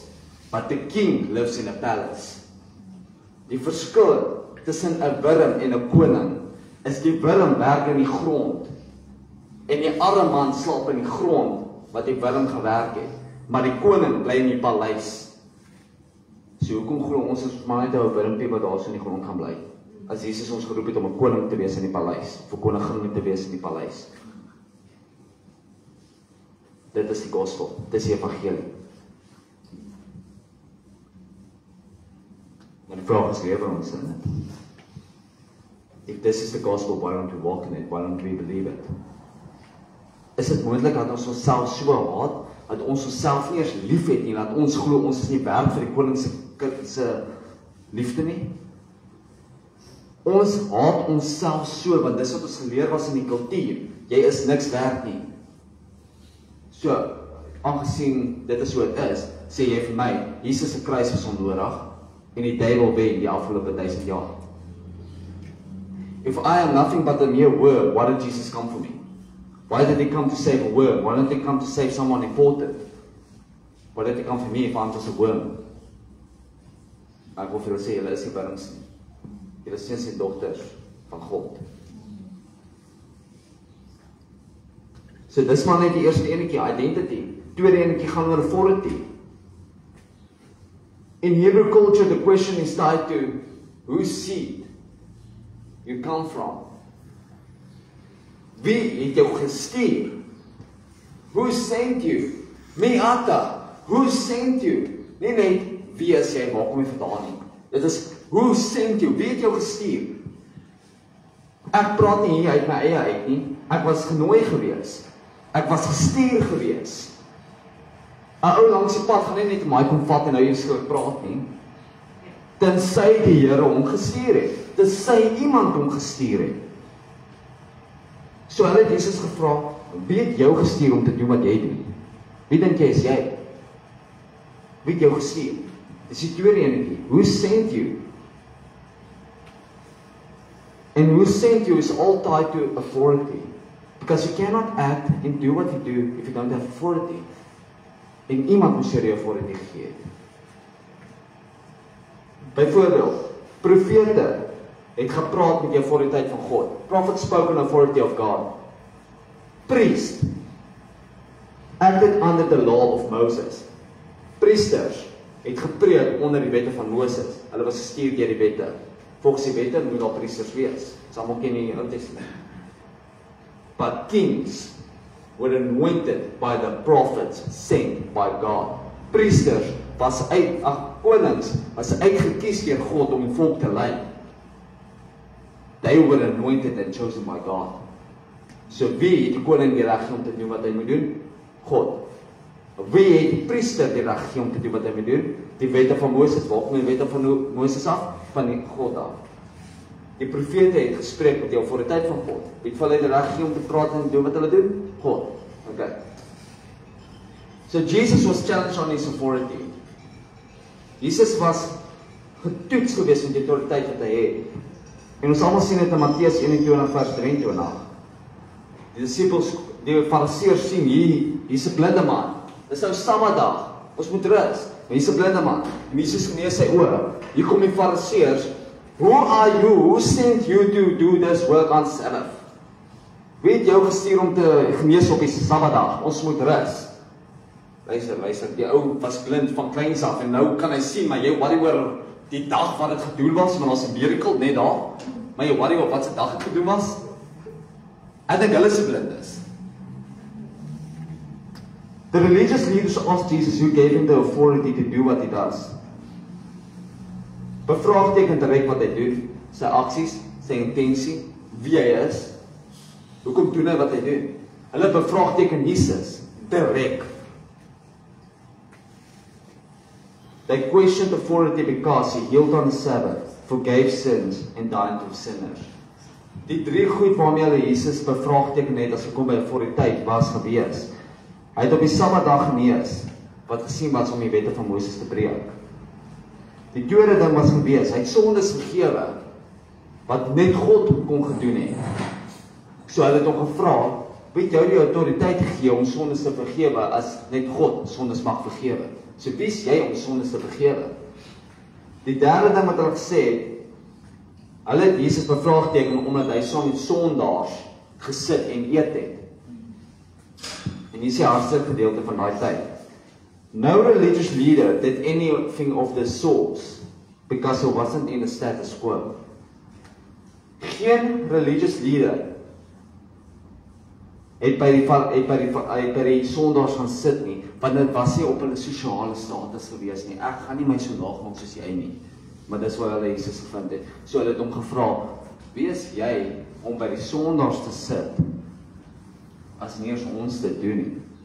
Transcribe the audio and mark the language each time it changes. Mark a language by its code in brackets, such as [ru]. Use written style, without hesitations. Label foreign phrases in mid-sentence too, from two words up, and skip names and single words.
[en] But the king lives in a palace. [af] Die verskil tussen 'n wurm en 'n koning is die wurm werk in die grond en die arme man slaap in die grond wat die wurm gewerk het, maar die koning bly in die paleis. So hoekom glo ons is maar net 'n wurmpie wat daar so in die grond gaan bly? As Jesus ons geroep het om 'n koning te wees in die paleis, of 'n koningin te wees in die paleis. Dit is die gospel, dit is die evangelie. Maar die vraag is, lewe ons in dit? [en] If this is the gospel, why don't we walk in it? Why don't we believe it? [af] Is dit moontlik dat ons onsself so haat, dat ons onsself nie eens lief het nie, dat ons glo ons is nie werd vir die koning se liefde nie? Ons haat onsself so, want dis wat ons geleer was in die kultuur. Jy is niks werd nie. So, aangesien dit is so het is, sê jy vir my, Jesus se kruis was onnodig, en die duiwel wen die afgelope 1000 jaar. [en] If I am nothing but a mere worm, why did Jesus come for me? Why did he come to save a worm? Why didn't he come to save someone important? Why did he come for me if I'm just a worm? [af] Ek wil vir julle sê, julle is nie wurms nie. Julle is seuns en dogters van God. So dis maar net die eerste enetjie, identity. Tweede enetjie gaan oor authority. [en] In Hebrew culture, the question is tied to whose seed you come from. [af] Wie het jou gestuur? [en] Who sent you? Meata, who sent you? [af] Nie net wie is jy, waar kom jy vandaan nie. Dit is [en] who sent you? [af] Wie het jou gestuur? Ek praat nie hier uit my eie uit nie. Ek was genooi gewees. Ek was gestuur gewees. 'n Ou langs die pad gaan nie net my kom vat en nou hier so praat nie. Tensy die Here hom gestuur het. Tensy iemand hom gestuur het. So hulle het Jesus gevra, wie het jou gestuur om te doen wat jy doen? Wie dink jy is jy? Wie het jou gestuur? Dis die tweede enetjie. [en] Who sent you? And who sent you is all tied to authority. Because you cannot act and do what you do if you don't have authority. [af] En iemand moes jy die authority gegee het. Byvoorbeeld, profete het gepraat met die autoriteit van God. [en] Prophet spoke on authority of God. Priest acted under the law of Moses. [af] Priesters het gepreek onder die wette van Moses. Hulle was gestuur deur die wette. Volgens die wette moet daar priesters wees. Ons almal ken die Ou Testament. [en] But kings were anointed by the prophets sent by God. [af] Priesters was konings was uitgekies deur God om die volk te lei. [en] They were anointed and chosen by God. [af] So wie het die koning die reg om te doen wat hy moet doen? God. Wie het die priester die reg om te doen wat hy moet doen? Die wette van Moses. Waar kom die wette van Moses af? Van die God af. Die profete het gespreek met die autoriteit van God. Wie het hulle die reg om te praat en doen wat hulle doen? [en] God. Okay. So Jesus was challenged on his authority. [af] Jesus was getoets gewees met die autoriteit wat hy het. En ons almal sien dit in Matteus 21 vers 23. Die disippels, die fariseërs sien hier's 'n blinde man. Dis nou Saterdag. Ons moet rus. Hier's 'n blinde man. En Jesus genees sy oë. Hier kom die fariseërs. [en] Who are you? Who sent you to do this work on Sabbath? [af] Wie het jou gestuur om te genees op die Saterdag? Ons moet rus. Luister, die ou was blind van kleins af en nou kan hy sien, maar jy worry oor die dag wat dit gedoen was, want daar's 'n miracle net daar. Maar jy worry oor wat se dag dit gedoen was? Ek dink hulle se blind is. [en] The religious leaders asked Jesus who gave him the authority to do what he does. [af] Bevraagteken direk wat hy doen, sy aksies, sy intensie, wie hy is. Hoekom doen hy wat hy doen? Hulle bevraagteken Jesus direk. [en] They questioned authority because he healed on the Sabbath, forgave sins and died for sinners. [af] Die drie goed waarmee hulle Jesus bevraagteken het as gekom by autoriteit was gewees. Hy het op die Sabbatdag genees, wat gesien was om die wette van Moses te breek. Die tweede ding was gewees, hy het sondes vergewe. wat net God kon gedoen het. So hulle het hom gevra, weet jy die autoriteit gegee om sondes te vergewe as net God sondes mag vergewe? So wie is jy om sondes te vergewe? Die derde ding wat hulle gesê het, hulle het Jesus bevraagteken omdat hy saam met sondaars gesit en eet het. En hier is die hardste gedeelte van daai tyd. [en] No religious leader did anything of the sort because he wasn't in the status quo. [af] Geen [en] religious leader [af] het by die sondaars gaan sit nie, want dit was nie op hulle sosiale status gewees nie. Ek gaan nie my so laag maak soos jy nie, maar dis waar hulle Jesus gevind het. So hulle het hom gevra, wie is jy om by die sondaars te sit, as nie eens ons dit doen nie?